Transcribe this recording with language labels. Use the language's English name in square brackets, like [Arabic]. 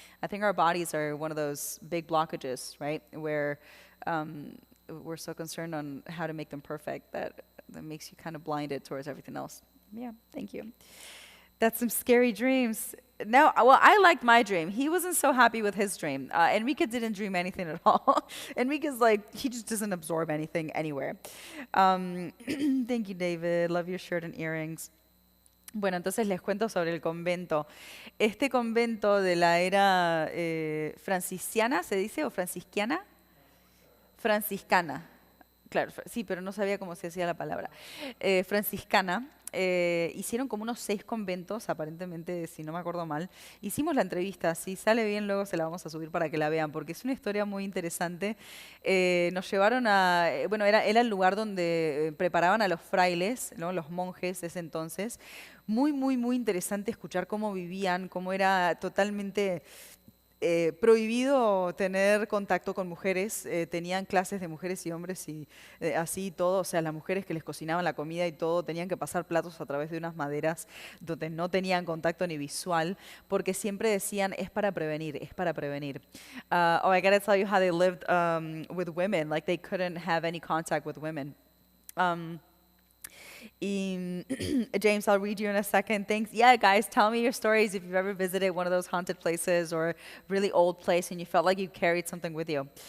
[English] I think our bodies are one of those big blockages, right? Where we're so concerned on how to make them perfect that makes you kind of blinded towards everything else. Yeah, thank you. That's some scary dreams. No, well, I liked my dream. He wasn't so happy with his dream. Enrique didn't dream anything at all. Enrique's like, he just doesn't absorb anything anywhere. Thank you, David. Love your shirt and earrings. [Spanish] Bueno, entonces les cuento sobre el convento. Este convento de la era franciscana, ¿se dice? ¿O franciscana? Franciscana. Claro, sí, pero no sabía cómo se decía la palabra. Franciscana. Hicieron como unos 6 conventos, aparentemente, si no me acuerdo mal. Hicimos la entrevista, si sale bien luego se la vamos a subir para que la vean, porque es una historia muy interesante. Nos llevaron bueno, era el lugar donde preparaban a los frailes, ¿no? Los monjes de ese entonces. Muy, muy, muy interesante escuchar cómo vivían, cómo era totalmente prohibido tener contacto con mujeres. Tenían clases de mujeres y hombres y así todo. O sea, las mujeres que les cocinaban la comida y todo tenían que pasar platos a través de unas maderas donde no tenían contacto ni visual, porque siempre decían, es para prevenir, es para prevenir. [English] Oh, I gotta tell you how they lived with women. Like, they couldn't have any contact with women. James, I'll read you in a second. Thanks. Yeah, guys, tell me your stories if you've ever visited one of those haunted places or really old place and you felt like you carried something with you.